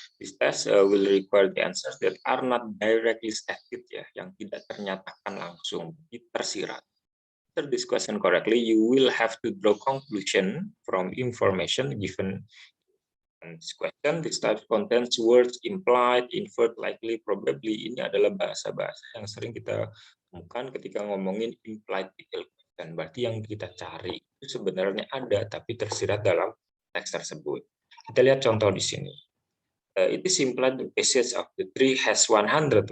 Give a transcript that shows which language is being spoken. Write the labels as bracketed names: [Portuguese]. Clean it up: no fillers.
[English] This test will require the answers that are not directly stated, [Indonesian] ya, yang tidak ternyatakan langsung, tersirat. [English] Answer this question correctly, you will have to draw conclusion from information given in this question. This type contains words implied, inferred, likely, probably. [Indonesian] Ini adalah bahasa-bahasa yang sering kita temukan ketika ngomongin implied detail question. Berarti yang kita cari itu sebenarnya ada, tapi tersirat dalam teks tersebut. Kita lihat contoh di sini. [English] It is implied the passage of the tree has 100.